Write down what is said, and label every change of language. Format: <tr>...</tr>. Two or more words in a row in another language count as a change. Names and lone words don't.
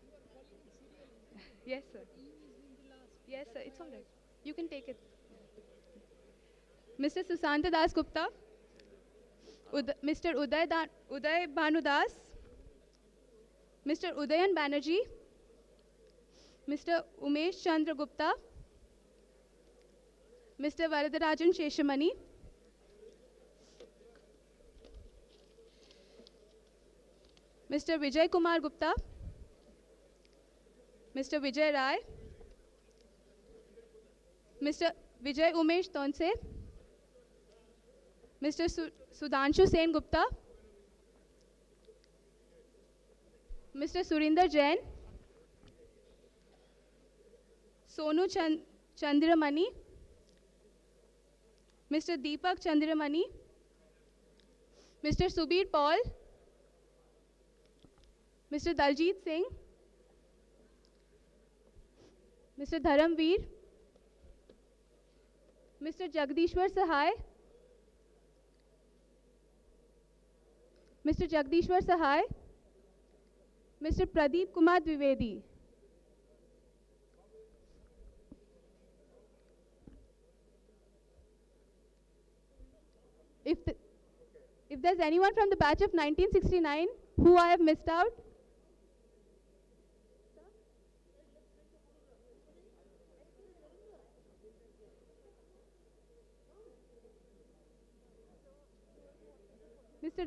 <en>Yes sir. Yes sir, it's all right. You can take it. Mr. Susanta Das Gupta, Mr. Uday Bhanudas, Mr. Udayan Banerjee, Mr. Umesh Chandra Gupta, Mr. Varadarajan Sheshamani, Mr. Vijay Kumar Gupta, Mr. Vijay Rai, Mr. Vijay Umesh Tonse, Mr. Sudhanshu Sen Gupta, Mr. Surinder Jain, Sonu Chandramani, Mr. Deepak Chandramani, Mr. Subir Paul, Mr. Daljit Singh, Mr. Dharamveer, Mr. Jagdishwar Sahai, Mr. Jagdishwar Sahai, Mr. Pradeep Kumar Dwivedi. If there's anyone from the batch of 1969 who I have missed out, Mr.</en>